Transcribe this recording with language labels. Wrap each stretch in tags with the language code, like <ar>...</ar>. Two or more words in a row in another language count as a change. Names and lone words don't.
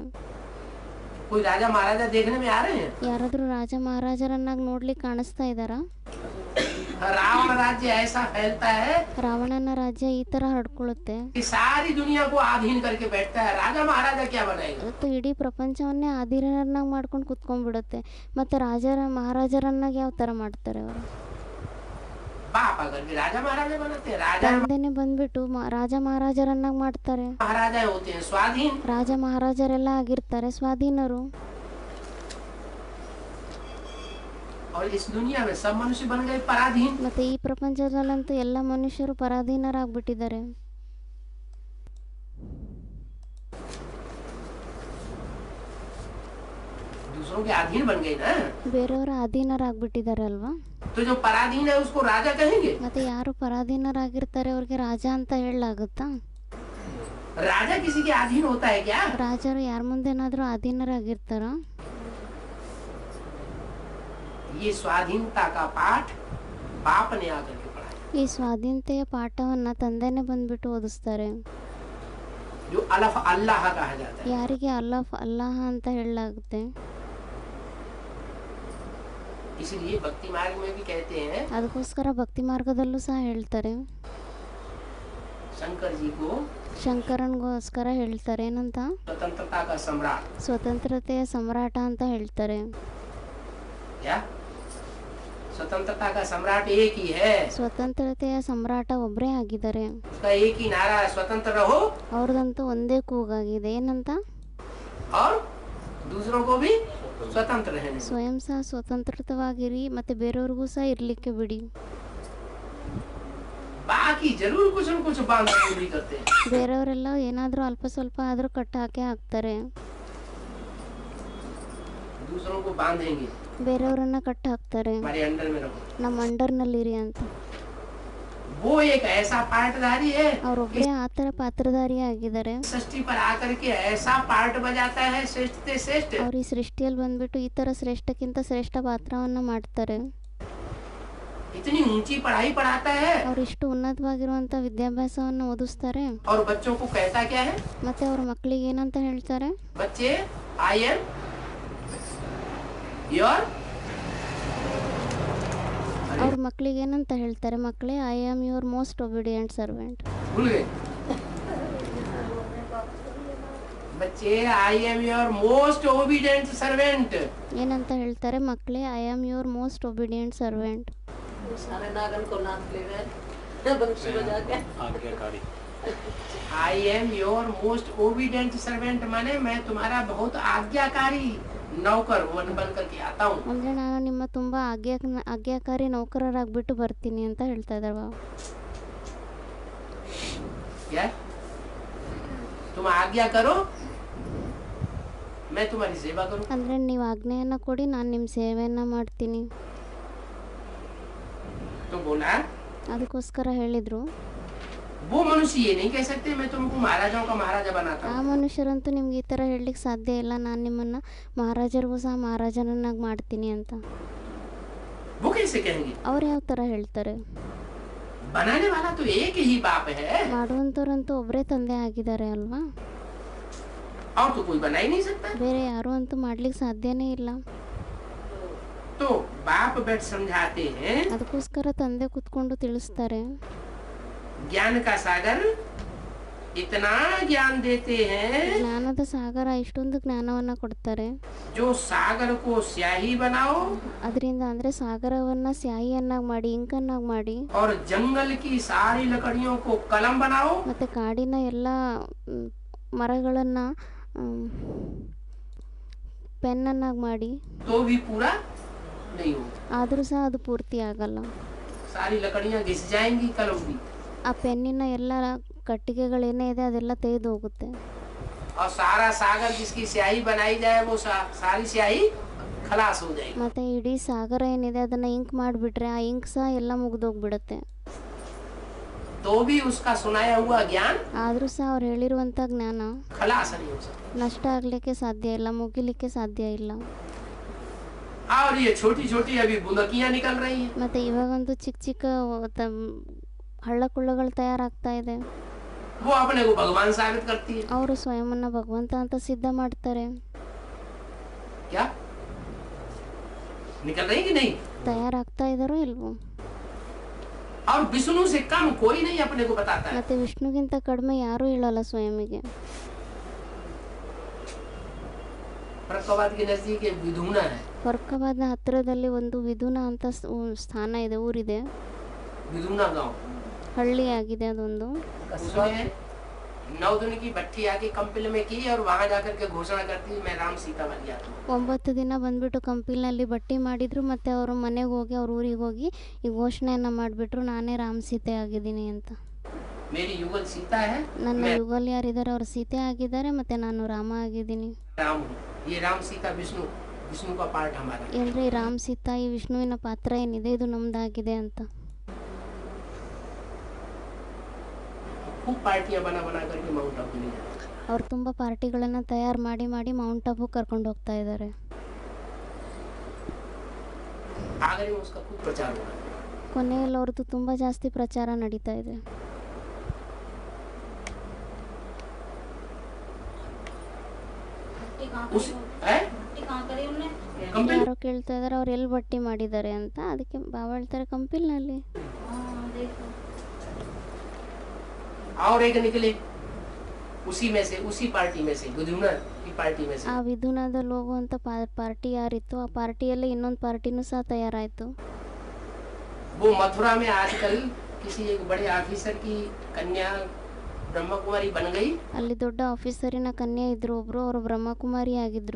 <hi>कोई राजा महाराजा देखने में आ रहे हैं?</hi> <kn>ಯಾರಾದ್ರೂ ರಾಜ ಮಹಾರಾಜರನ್ನಾಗಿ ನೋಡ್ಲಿಕ್ಕೆ ಕಾಣಿಸ್ತಾ ಇದ್ದಾರಾ?</kn> <hi>रावण राज्य ऐसा फैलता है</hi> <kn>ರಾವಣನ ರಾಜ್ಯ ಈ ತರ ಹರಡ್ಕೊಳ್ಳುತ್ತೆ,</kn> <hi>कि सारी दुनिया को अधीन करके बैठता है। राजा महाराजा क्या बनाएगा?</hi> <kn>ಇವತ್ತು ಇಡೀ ಪ್ರಪಂಚವನ್ನೇ ಅಧೀನರನ್ನಾಗಿ ಮಾಡ್ಕೊಂಡು ಕುತ್ಕೊಂಡ್ಬಿಡುತ್ತೆ. ಮತ್ತೆ ಮಹಾರಾಜರನ್ನಾಗಿ ಯಾವ ತರ ಮಾಡ್ತಾರೆ ಅವರು?</kn> <hi>बाप अगर भी राजा महाराजा बनाते हैं, राजा</hi> <kn>ತಂದೆನೆ ಬಂದ್ಬಿಟ್ಟು ರಾಜ ಮಹಾರಾಜರನ್ನಾಗಿ ಮಾಡ್ತಾರೆ.</kn> <hi>महाराजा होते हैं स्वाधीन।</hi> <kn>ರಾಜ ಮಹಾರಾಜರೆಲ್ಲ ಆಗಿರ್ತಾರೆ ಸ್ವಾಧೀನರು.</kn> <hi>और इस दुनिया में सब मनुष्य बन गए पराधीन।</hi> <kn>ಮತ್ತೆ ಈ ಪ್ರಪಂಚದಲ್ಲಂತೂ ಎಲ್ಲ ಮನುಷ್ಯರು ಪರಾಧೀನರಾಗ್ಬಿಟ್ಟಿದ್ದಾರೆ.</kn> <hi>दूसरों के अधीन बन गए ना,</hi> <kn>ಬೇರೆಯವರ ಅಧೀನರಾಗ್ಬಿಟ್ಟಿದ್ದಾರೆ ಅಲ್ವಾ?</kn> <hi>तो जो पराधीन है उसको राजा कहेंगे?</hi> <kn>ಮತ್ತೆ ಯಾರು ಪರಾಧೀನರಾಗಿರ್ತಾರೆ ಅವ್ರಿಗೆ ರಾಜ ಅಂತ ಹೇಳಲಾಗುತ್ತಾ?</kn> <hi>राजा किसी के अधीन होता है क्या?</hi> <kn>ರಾಜರು ಯಾರ ಮುಂದೆನಾದ್ರೂ ಅಧೀನರಾಗಿರ್ತಾರ?</kn> <hi>ये स्वाधीनता का पाठ बाप ने आकर के पढ़ाया।</hi> <kn>ಈ ಸ್ವಾಧೀನತೆಯ ಪಾಠವನ್ನ ತಂದೆನೆ ಬಂದ್ಬಿಟ್ಟು ಓದಿಸ್ತಾರೆ.</kn> <hi>जो अलफ अल्लाह कहा जाता है।</hi> <kn>ಯಾರಿಗೆ ಅಲ್ಲಾಹ ಅಂತ ಹೇಳಲಾಗುತ್ತೆ.</kn> <hi>इसलिए भक्ति मार्ग में भी कहते हैं,</hi> <kn>ಅದಕ್ಕೋಸ್ಕರ ಭಕ್ತಿ ಮಾರ್ಗದಲ್ಲೂ ಸಹ ಹೇಳ್ತಾರೆ,</kn> <hi>शंकर जी को</hi> <kn>ಶಂಕರನ್ಗೋಸ್ಕರ ಹೇಳ್ತಾರೆ ಏನಂತ?</kn> <hi>स्वतंत्रता का सम्राट।</hi> <kn>ಸ್ವತಂತ್ರತೆಯ ಸಮ್ರಾಟ ಅಂತ ಹೇಳ್ತಾರೆ.</kn> <hi>क्या स्वतंत्रता का सम्राट एक ही है?</hi> <kn>ಸ್ವತಂತ್ರತೆಯ ಸಮ್ರಾಟ ಒಬ್ಬರೇ ಆಗಿದ್ದಾರೆ.</kn> <hi>उसका एक ही नारा है, स्वतंत्र रहो।</hi> <kn>ಅವ್ರದಂತೂ ಒಂದೇ ಕೂಗಾಗಿದೆ, ಏನಂತ?</kn> <hi>और दूसरों को भी स्वतंत्र रहने दो।</hi> <kn>ಸ್ವಯಂ ಸಹ ಸ್ವತಂತ್ರವಾಗಿರಿ ಮತ್ತೆ ಬೇರೆಯವ್ರಿಗೂ ಸಹ ಇರ್ಲಿಕ್ಕೆ ಬಿಡಿ.</kn> <hi>बाकी जरूर कुछ न कुछ बांध भी करते हैं।</hi> <kn>ಬೇರೆಯವರೆಲ್ಲ ಏನಾದ್ರೂ ಅಲ್ಪ ಸ್ವಲ್ಪ ಆದ್ರೂ ಕಟ್ಟ ಹಾಕೇ ಹಾಕ್ತಾರೆ.</kn> <hi>दूसरों को बांधेंगे,</hi> <kn>ಬೇರೆಯವರನ್ನ ಕಟ್ಟಿ ಹಾಕ್ತಾರೆ,</kn> <hi>हमारे अंडर में रखो।</hi> <kn>ನಮ್ಮ ಅಂಡರ್ನಲ್ಲಿರಿ ಅಂತ.</kn> <hi>वो एक ऐसा पार्टधारी है</hi> <kn>ಅವರೊಬ್ಬರೇ ಆ ಥರ ಪಾತ್ರಧಾರಿ ಆಗಿದ್ದಾರೆ.</kn> <hi>सृष्टि पर आकर के ऐसा पार्ट बजाता है श्रेष्ठ से श्रेष्ठ।</hi> <kn>ಅವ್ರು ಈ ಸೃಷ್ಟಿಯಲ್ಲಿ ಬಂದ್ಬಿಟ್ಟು ಈ ಥರ ಶ್ರೇಷ್ಠಕ್ಕಿಂತ ಶ್ರೇಷ್ಠ ಪಾತ್ರವನ್ನು ಮಾಡ್ತಾರೆ.</kn> <hi>इतनी ऊंची पढ़ाई पढ़ाता है</hi> <kn>ಅವ್ರು ಇಷ್ಟು ಉನ್ನತವಾಗಿರುವಂಥ ವಿದ್ಯಾಭ್ಯಾಸವನ್ನು ಓದಿಸ್ತಾರೆ.</kn> <hi>और बच्चों को कहता क्या है?</hi> <kn>ಮತ್ತೆ ಅವ್ರ ಮಕ್ಕಳಿಗೆ ಏನಂತ ಹೇಳ್ತಾರೆ?</kn> <en>बच्चे I am your,</en> <kn>ಅವ್ರ ಮಕ್ಕಳಿಗೆ ಏನಂತ ಹೇಳ್ತಾರೆ? ಮಕ್ಕಳೇ,</kn> <en>I am your most obedient servant.</en> <hi>भूल गए बच्चे?</hi> <en>I am your most obedient servant.</en> <kn>ಏನಂತ ಹೇಳ್ತಾರೆ? ಮಕ್ಕಳೇ,</kn> <en>I am your most obedient servant.</en> <hi>सारे नागन को नाच ले गए बंशी बजा के आज्ञाकारी।</hi> <en>I am your most obedient servant</en> <hi>माने मैं तुम्हारा बहुत आज्ञाकारी नौकर बन करके आता हूँ।</hi> <kn>ಅಂದರೆ ನಾನು ನಿಮ್ಮ ತುಂಬ ಆಜ್ಞಾಕಾರಿ ನೌಕರರಾಗ್ಬಿಟ್ಟು ಬರ್ತೀನಿ ಅಂತ ಹೇಳ್ತಾ ಇದ್ದಾರೆ ಬಾಬಾ.</kn> <hi>क्या? तुम आज्ञा करो, मैं तुम्हारी सेवा करूँ।</hi> <kn>ಅಂದರೆ ನೀವು ಆಜ್ಞೆಯನ್ನು ಕೊಡಿ, ನಾನು ನಿಮ್ಮ ಸೇವೆಯನ್ನು ಮಾಡ್ತೀನಿ.</kn> <hi>तो बोला</hi> <kn>ಅದಕ್ಕೋಸ್ಕರ ಹೇಳಿದರು,</kn> <hi>वो मनुष्य ये नहीं कह सकते मैं तुमको महाराजाओं का महाराजा बनाता</hi> <kn>ಆ</kn> <hi>हूँ।</hi> <kn>ಮನುಷ್ಯರಂತೂ ನಿಮ್ಗೆ ಈ ಥರ ಹೇಳಲಿಕ್ಕೆ ಸಾಧ್ಯ ಇಲ್ಲ, ನಾನು ನಿಮ್ಮನ್ನು ಮಹಾರಾಜರಿಗೂ ಸಹ ಮಹಾರಾಜನನ್ನಾಗಿ ಮಾಡ್ತೀನಿ ಅಂತ.</kn> <hi>वो कैसे कहेंगे?</hi> <kn>ಅವ್ರು ಯಾವ ಥರ ಹೇಳ್ತಾರೆ?</kn> <hi>बनाने वाला तो एक ही बाप है,</hi> <kn>ಮಾಡುವಂಥವ್ರಂತೂ ಒಬ್ಬರೇ ತಂದೆ ಆಗಿದ್ದಾರೆ ಅಲ್ವಾ,</kn> <hi>और तो कोई बना ही नहीं सकता।</hi> <kn>ಬೇರೆ ಯಾರೂ ಅಂತೂ ಮಾಡ್ಲಿಕ್ಕೆ ಸಾಧ್ಯನೇ ಇಲ್ಲ.</kn> <hi>तो बाप बैठ समझाते हैं,</hi> <kn>ಅದಕ್ಕೋಸ್ಕರ ತಂದೆ ಕೂತ್ಕೊಂಡು ತಿಳಿಸ್ತಾರೆ.</kn> <hi>ज्ञान का सागर इतना ज्ञान देते हैं</hi> <kn>ಜ್ಞಾನದ ಸಾಗರ ಇಷ್ಟೊಂದು ಜ್ಞಾನವನ್ನು ಕೊಡ್ತಾರೆ.</kn> <hi>जो सागर को स्याही बनाओ</hi> <kn>ಅದರಿಂದ ಅಂದರೆ ಸಾಗರವನ್ನು ಸ್ಯಾಹಿಯನ್ನಾಗಿ ಮಾಡಿ, ಇಂಕನ್ನಾಗಿ ಮಾಡಿ,</kn> <hi>और जंगल की सारी लकड़ियों को कलम बनाओ</hi> <kn>ಮತ್ತು ಕಾಡಿನ ಎಲ್ಲ ಮರಗಳನ್ನು ಪೆನ್ನನ್ನಾಗಿ ಮಾಡಿ,</kn> <hi>तो भी पूरा नहीं होगा।</hi> <kn>ಆದರೂ ಸಹ ಅದು ಪೂರ್ತಿ ಆಗಲ್ಲ.</kn> <hi>सारी लकड़ियां घिस जाएंगी, कलम भी,</hi> <kn>ಆ ಪೆನ್ನಿನ ಎಲ್ಲ ಕಟ್ಟಿಗೆಗಳೇನೇ ಇದೆ ಅದೆಲ್ಲ ತೆಗೆದು ಹೋಗುತ್ತೆ.</kn> <hi>और सारा सागर जिसकी स्याही बनाई जाए वो सारी स्याही खलास हो जाएगी।</hi> <kn>ಮತ್ತು ಇಡೀ ಸಾಗರ ಏನಿದೆ ಅದನ್ನು ಇಂಕ್ ಮಾಡಿಬಿಟ್ರೆ ಆ ಇಂಕ್ ಸಹ ಎಲ್ಲ ಮುಗಿದೋಗ್ಬಿಡುತ್ತೆ.</kn> <hi>तो भी उसका सुनाया हुआ ज्ञान</hi> <kn>ಆದರೂ ಸಹ ಅವ್ರು ಹೇಳಿರುವಂಥ ಜ್ಞಾನ</kn> <hi>खलास नहीं हो सकता।</hi> <kn>ನಷ್ಟ ಆಗಲಿಕ್ಕೆ ಸಾಧ್ಯ ಇಲ್ಲ, ಮುಗಿಲಿಕ್ಕೆ ಸಾಧ್ಯ ಇಲ್ಲ.</kn> <hi>और ये छोटी छोटी अभी बुंदकियां निकल रही हैं,</hi> <kn>ಮತ್ತು ಇವಾಗಂತೂ ಚಿಕ್ಕ ಚಿಕ್ಕ ಹಳ್ಳ ಕೊಳ್ಳಗಳು ತಯಾರಾಗ್ತಾ ಇದೆ.</kn> <hi>वो अपने को भगवान साबित करती है।</hi> <kn>ಅವರು ಸ್ವಯಂನ ಭಗವಂತ ಅಂತ ಸಿದ್ಧ ಮಾಡ್ತಾರೆ.</kn> <hi>क्या निकल रही कि नहीं?</hi> <kn>ತಯಾರಾಗ್ತಾ ಇದ್ದಾರೋ ಇಲ್ವೋ?</kn> <hi>और विष्णु से कम कोई नहीं अपने को बताता है।</hi> <kn>ಮತ್ತು ವಿಷ್ಣುಗಿಂತ ಕಡಿಮೆ ಯಾರೂ ಹೇಳಲ್ಲ ಸ್ವಯಂಗೆ.</kn> <hi>फरक्काबाद के नजदीक एक विधुना है,</hi> <kn>ಫರ್ಕಾಬಾದ್ನ ಹತ್ತಿರದಲ್ಲಿ ಒಂದು ವಿಧುನ ಅಂತ ಸ್ಥಾನ ಇದೆ, ಊರಿದೆ,</kn> <hi>विधुना गांव।</hi> <kn>ಹಳ್ಳಿ ಆಗಿದೆ ಅದೊಂದು.</kn> <hi>उसमें 9 दिन की भट्टी आके कंपिल में की और वहां जाकर के घोषणा करती मैं राम सीता बन गया था।</hi> <kn>9 ದಿನ ಬಂದ್ಬಿಟ್ಟು ಕಂಪಿಲ್ನಲ್ಲಿ ಬಟ್ಟಿ ಮಾಡಿದ್ರು, ಮತ್ತು ಅವರು ಮನೆಗೆ ಹೋಗಿ ಅವ್ರ ಊರಿಗೆ ಹೋಗಿ ಈ ಘೋಷಣೆಯನ್ನು ಮಾಡಿಬಿಟ್ರು, ನಾನೇ ರಾಮ್ ಸೀತೆ ಆಗಿದ್ದೀನಿ ಅಂತ.</kn> <hi>मेरी युगल सीता है,</hi> <kn>ನನ್ನ</kn> <hi>मैं</hi> <kn>ಯುಗಲ್ ಯಾರಿದ್ದಾರೆ ಅವ್ರು ಸೀತೆ ಆಗಿದ್ದಾರೆ, ಮತ್ತು ನಾನು ರಾಮ ಆಗಿದ್ದೀನಿ.</kn> <hi>राम हूँ। ये राम सीता विष्णु, विष्णु का पार्ट हमारा।</hi> <kn>ಅಂದರೆ ಈ ರಾಮ್ ಸೀತಾ, ಈ ವಿಷ್ಣುವಿನ ಪಾತ್ರ ಏನಿದೆ ಇದು ನಮ್ದಾಗಿದೆ ಅಂತ.</kn> <hi>खूब पार्टियां बना बना करके माउंट आबू ले जाते हैं।</hi> <kn>ಅವ್ರು ತುಂಬ ಪಾರ್ಟಿಗಳನ್ನು ತಯಾರು ಮಾಡಿ ಮಾಡಿ ಮೌಂಟ್ ಆಬು ಕರ್ಕೊಂಡು ಹೋಗ್ತಾ ಇದ್ದಾರೆ.</kn> <hi>आगरे में उसका खूब प्रचार हुआ।</hi> <kn>ಕೊನೆಯಲ್ಲಿ ಅವ್ರದ್ದು ತುಂಬ ಜಾಸ್ತಿ ಪ್ರಚಾರ ನಡೀತಾ ಇದೆ.</kn> <hi>उस है कंपिल</hi> <kn>ಯಾರೋ ಕೇಳ್ತಾ ಇದ್ದಾರೆ ಅವ್ರು ಎಲ್ಲಿ ಬಟ್ಟಿ ಮಾಡಿದ್ದಾರೆ ಅಂತ. ಅದಕ್ಕೆ ಬಾಬಾ ಹೇಳ್ತಾರೆ ಕಂಪಿಲ್ನಲ್ಲಿ.</kn> <hi>और एक निकले उसी में से, उसी पार्टी में से, विधुना की पार्टी में से।</hi> <kn>ಆ ವಿಧುನದಲ್ಲಿ ಹೋಗುವಂಥ ಪಾರ್ಟಿ ಯಾರಿತ್ತು, ಆ ಪಾರ್ಟಿಯಲ್ಲೇ ಇನ್ನೊಂದು ಪಾರ್ಟಿನೂ ಸಹ ತಯಾರಾಯಿತು.</kn> <hi>वो मथुरा में आजकल किसी एक बड़े ऑफिसर की कन्या ब्रह्मा कुमारी बन गई,</hi> <kn>ಅಲ್ಲಿ ದೊಡ್ಡ ಆಫೀಸರಿನ ಕನ್ಯೆ ಇದ್ರು ಒಬ್ರು, ಅವರು ಬ್ರಹ್ಮಕುಮಾರಿ ಆಗಿದ್ರು.</kn>